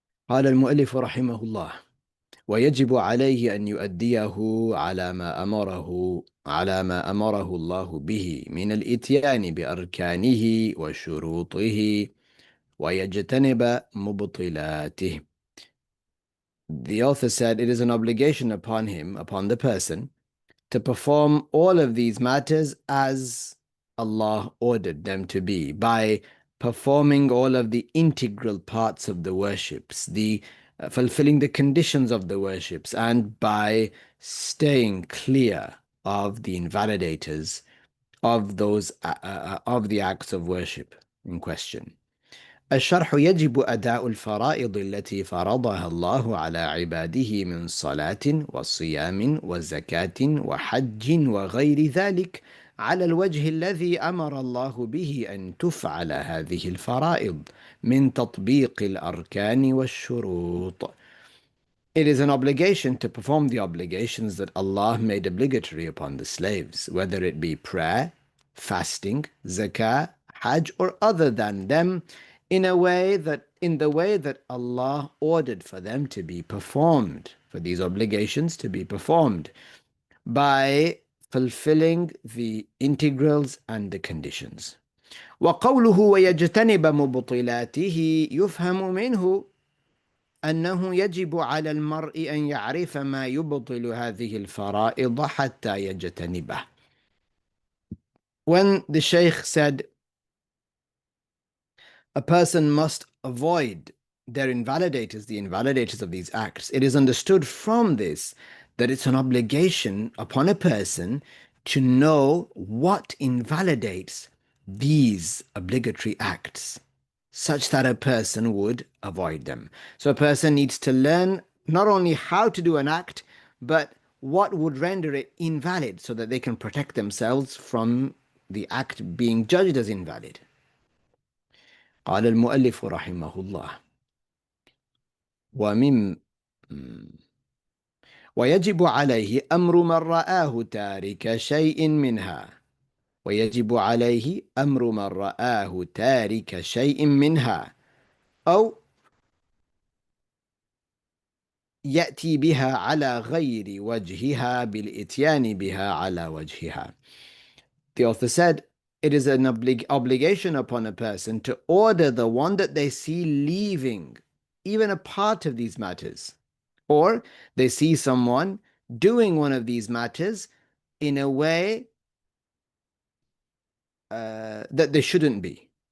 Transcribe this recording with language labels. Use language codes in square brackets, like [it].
[ar] قال المؤلف رحمه الله: ويجب عليه أن يؤديه على ما أمره الله به من الإتيان بأركانه وشروطه ويجتنب مبطلاته. [en] The author said it is an obligation upon him, upon the person, to perform all of these matters as Allah ordered them to be, by performing all of the integral parts of the worships, the fulfilling the conditions of the worships, and by staying clear of the invalidators of those of the acts of worship in question. [ar] الشرح: يجب أداء الفرائض التي فرضها الله على عباده من صلاة وصيام وزكاة وحج وغير ذلك على الوجه الذي أمر الله به أن تفعل هذه الفرائض من تطبيق الأركان والشروط. [en] It is an obligation to perform the obligations that Allah made obligatory upon the slaves, whether it be prayer, fasting, zakah, hajj, or other than them, in the way that Allah ordered for them to be performed, for these obligations to be performed, by fulfilling the integrals and the conditions. [ar] وقوله ويجتنب مبطلاته يفهم منه أنه يجب على المرء أن يعرف ما يبطل هذه الفرائض حتى يجتنبه. [en] When the Shaykh said a person must avoid their invalidators, the invalidators of these acts, it is understood from this that it's an obligation upon a person to know what invalidates these obligatory acts, such that a person would avoid them. So a person needs to learn not only how to do an act, but what would render it invalid, so that they can protect themselves from the act being judged as invalid. [ar] قال المؤلف رحمه الله: ومن ويجب عليه أمر من رآه تارك شيء منها ويجب عليه أمر من رآه تارك شيء منها أو يأتي بها على غير وجهها بالإتيان بها على وجهها. [en] The author said, it is an obligation upon a person to order the one that they see leaving even a part of these matters, or they see someone doing one of these matters in a way that they shouldn't be.